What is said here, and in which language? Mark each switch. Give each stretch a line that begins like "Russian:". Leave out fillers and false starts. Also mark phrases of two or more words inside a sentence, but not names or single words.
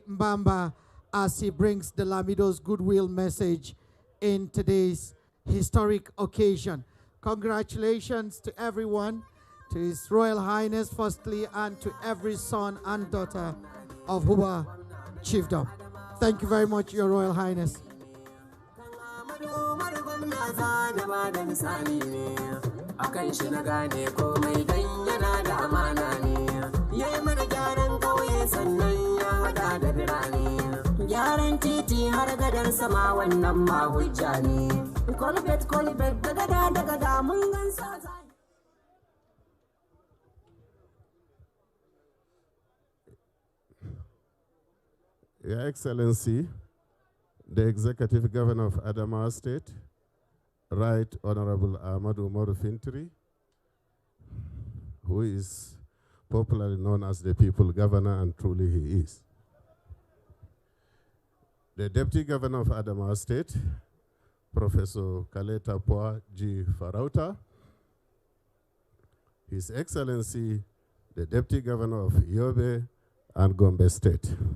English: Mbamba, as he brings the Lamido's goodwill message in today's historic occasion. Congratulations to everyone, to His Royal Highness firstly, and to every son and daughter of Huba Chiefdom. Thank you very much, Your Royal Highness.
Hausa: Akan shi na gane komai dan yana da amana ne, yayi mana gyaran kauye sannan ya hada da birane, gyaran titi har gadar sama wannan ma hujja ne, kolbet da gada mun gansa.
English: Your Excellency, the Executive Governor of Adamawa State, Right Honorable Ahmadu Umar Fintiri, who is popularly known as the People Governor, and truly he is. The Deputy Governor of Adamawa State, Professor Kaleta Poa G. Farauta, His Excellency, the Deputy Governor of Yobe and Gombe State,